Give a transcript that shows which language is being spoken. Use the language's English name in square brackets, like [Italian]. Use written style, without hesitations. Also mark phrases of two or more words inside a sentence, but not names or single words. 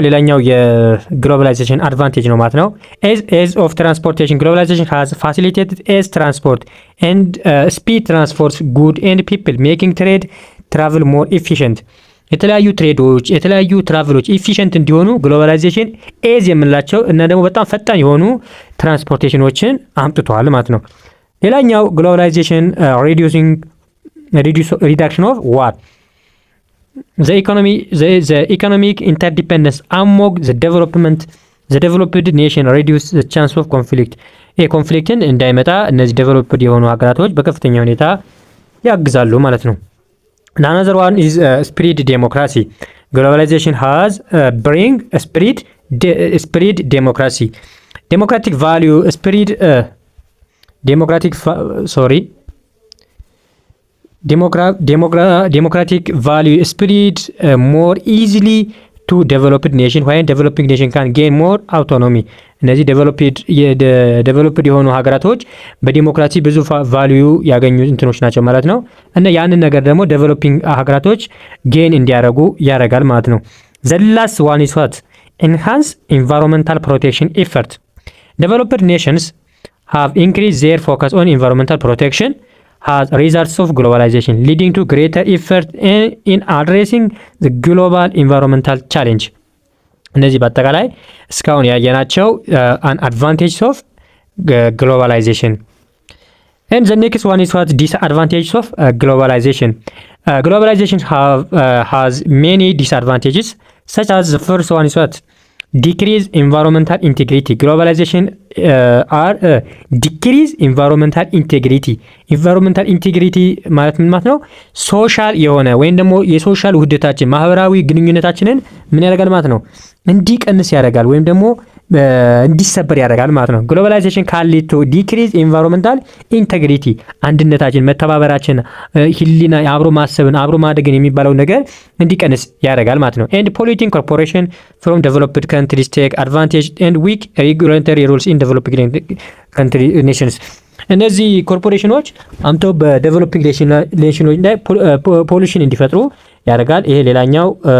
[Amharic] ሌላኛው የግሎባላይዜሽን አድቫንቴጅ ነው ማለት ነው። [English] ease of transportation globalization has facilitated ease transport and speed transport good and people making trade travel more efficient። [Amharic] የተለያዩ ትሬዶች የተለያዩ ትራቭሎች ኢፊሽንት እንዲሆኑ ግሎባላይዜሽን ኤዝ የምንላቸው እና ደግሞ በጣም ፈጣን የሆኑ ትራንስፖርቴሽኖችን አምጥቷል ማለት ነው። ሌላኛው ግሎባላይዜሽን [English] reduction of war the economic interdependence among the developed nation reduce the chance of conflict። [Amharic] ኮንፍሊክትን እንዳይመጣ እነዚህ ዴቨሎፕድ የሆኑ ሀገራቶች በከፍተኛ ሁኔታ ያግዛሉ ማለት ነው። [English] another one is spread democracy. Globalization has bring spread democracy. Democratic value spread democratic value spread more easily to developed nation while developing nation can gain more autonomy። [Amharic] እነዚህ ዴቨሎፕድ የሆኑ ሀገራቶች በዲሞክራሲ ብዙ ቫልዩ ያገኙ እንትኖች ናቸው ማለት ነው። [English] እና ያንን ነገር ደግሞ ዴቨሎፒንግ ሀገራቶች ጌን እንዲያደርጉ ያደርጋል ማለት ነው። the last one is what? enhance environmental protection effort. Developed nations have increased their focus on environmental protection has results of globalization leading to greater effort in addressing the global environmental challenge። [Amharic] እነዚህ በአጠቃላይ እስካሁን ያየናቸው [English] an advantage of globalization. And the next one is what? Disadvantages of globalization. Globalization has many disadvantages such as the first one is what? Decrease environmental integrity. Globalization decrease environmental integrity. Environmental integrity [Amharic] ማለት ምን ማለት ነው? ሶሻል የሆነ ወይም ደግሞ የሶሻል ውህደታችን ማህበራዊ ግንኙነታችንን ምን ያደርጋል ማለት ነው? እንዲቀንስ ያደርጋል ወይም ደግሞ እንዲሰበር ያደርጋል ማለት ነው። [English] globalization can lead to decrease environmental integrity፣ [Amharic] አንድነታችን፣ መተባበራችን፣ ህሊና፣ አብሮ ማሰብን፣ አብሮ ማደግን የሚባለው ነገር እንዲቀንስ ያደርጋል ማለት ነው። [English] and polluting corporation from developed countries take advantage and weak regulatory rules in developing country nations። [Amharic] እነዚህ ኮርፖሬሽኖች አምተው በዴቨሎፒንግ ኔሽኖች ላይ ፖሊሽን እንዲፈጥሩ ያደርጋል። ይሄ ሌላኛው